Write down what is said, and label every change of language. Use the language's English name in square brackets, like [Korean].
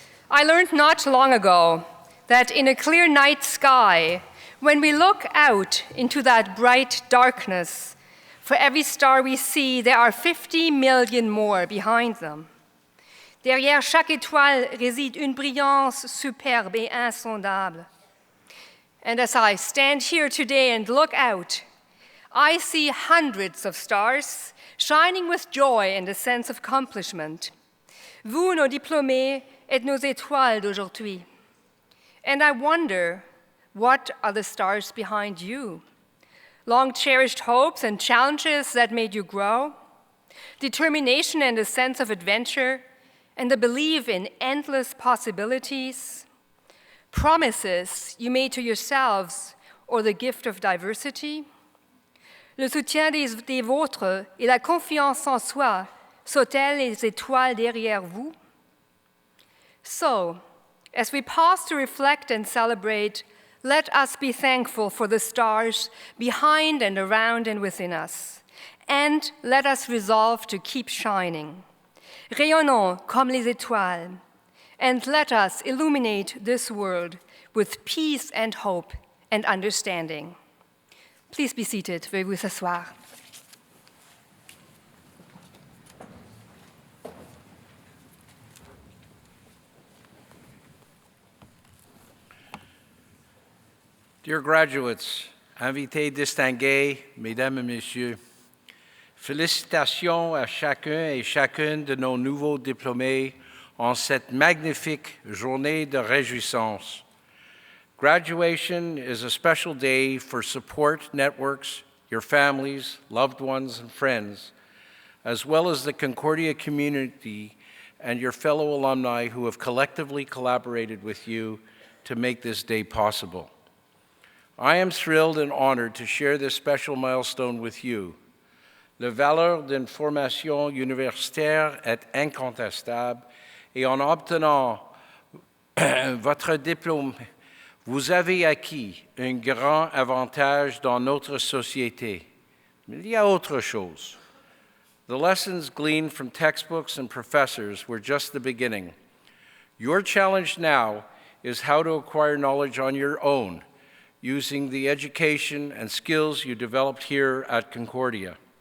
[English] I learned not long ago that in a clear night sky, when we look out into that bright darkness, for every star we see, there are 50 million more behind them. [French] Derrière chaque étoile réside une brillance superbe et insondable. [English] And as I stand here today and look out, I see hundreds of stars shining with joy and a sense of accomplishment. [French] Vous, nos diplômés, êtes nos étoiles d'aujourd'hui. [English] And I wonder, what are the stars behind you? Long-cherished hopes and challenges that made you grow? Determination and a sense of adventure, and the belief in endless possibilities? Promises you made to yourselves, or the gift of diversity? [French] Le soutien des vôtres et la confiance en soi sont-elles les étoiles derrière vous? [English] So, as we pause to reflect and celebrate, let us be thankful for the stars behind and around and within us. And let us resolve to keep shining. [French] Rayonnons comme les étoiles. [English] And let us illuminate this world with peace and hope and understanding. Please be seated. [French] Veuillez vous asseoir. [English] Dear graduates, [French] invités distingués, mesdames et messieurs, félicitations à chacun et chacune de nos nouveaux diplômés en cette magnifique journée de réjouissance. [English] Graduation is a special day for support networks, your families, loved ones, and friends, as well as the Concordia community and your fellow alumni who have collectively collaborated with you to make this day possible. I am thrilled and honored to share this special milestone with you. [French] La valeur d'une formation universitaire est incontestable et en obtenant votre diplôme, vous avez acquis un grand avantage dans notre société, Mais il y a autre chose. [English] The lessons gleaned from textbooks and professors were just the beginning. Your challenge now is how to acquire knowledge on your own, using the education and skills you developed here at Concordia.